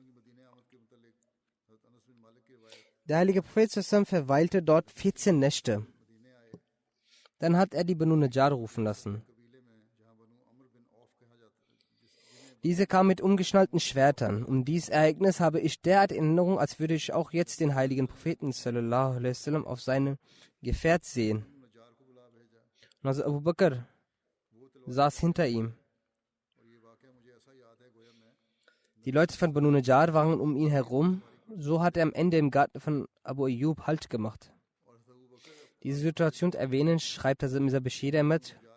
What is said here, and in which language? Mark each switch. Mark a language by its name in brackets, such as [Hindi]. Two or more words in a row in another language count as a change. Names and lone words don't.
[German] Der heilige Prophet zusammen verweilte dort 14 Nächte. Dann hat er die Banu Najjar rufen lassen. Diese kamen mit umgeschnallten Schwertern. Um dieses Ereignis habe ich derart Erinnerung, als würde ich auch jetzt den heiligen Propheten [Arabic] صلى الله عليه وسلم [German] auf seinem Gefährt sehen. Und also Abu Bakr saß hinter ihm. Die Leute von Banu Najjar waren um ihn herum. So hat er am Ende im Garten von Abu Ayyub Halt gemacht. Diese Situation erwähnen, schreibt Mirza Bashir Ahmad.